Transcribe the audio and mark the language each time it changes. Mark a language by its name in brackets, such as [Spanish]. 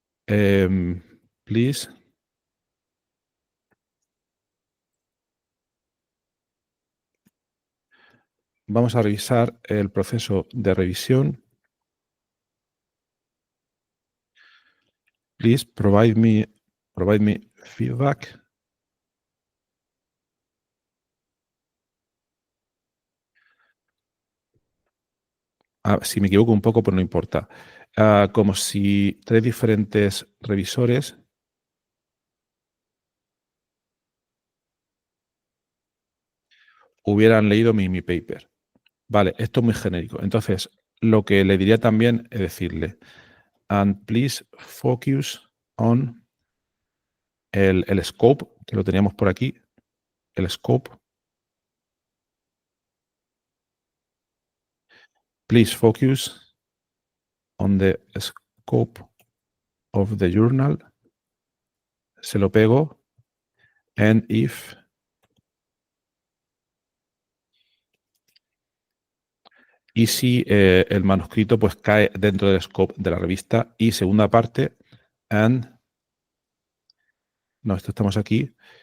[Spanish] Please vamos a revisar el proceso de revisión. [English] Please provide me feedback. [Spanish] Si me equivoco un poco, pero no importa. Como si 3 diferentes revisores hubieran leído mi paper. Vale, esto es muy genérico. Entonces, lo que le diría también es decirle, [English] and please focus on [Spanish] el scope, que lo teníamos por aquí, el scope. [English] Please focus on the scope of the journal. [Spanish] Se lo pego. [English] And if [Spanish] y si el manuscrito pues cae dentro del scope de la revista. Y segunda parte, [English] and no, [Spanish] esto estamos aquí.